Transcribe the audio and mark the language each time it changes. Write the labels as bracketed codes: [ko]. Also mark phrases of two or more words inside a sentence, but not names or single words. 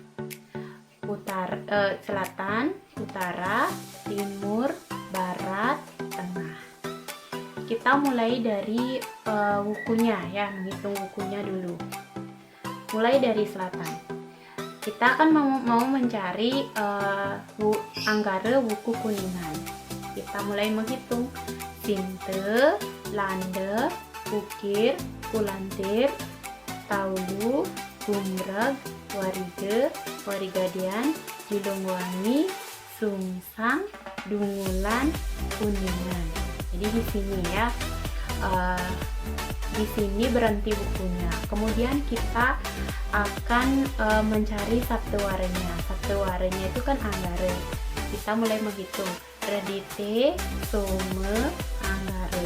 [id] Selatan, utara, timur, barat, tengah. Kita mulai dari wukunya ya, menghitung wukunya dulu. Mulai dari selatan. Kita akan mau mencari anggare wuku kuningan. Kita mulai menghitung sinte, lande, ukir, kulantir, taulu, gumreg, warige, warigadian, julungwangi, sungsang, dungulan, kuningan. Jadi di sini ya, di sini berhenti bukunya. Kemudian kita akan mencari sabtewarenya. Sabtewarenya itu kan anggare. Kita mulai menghitung redite, some, anggare.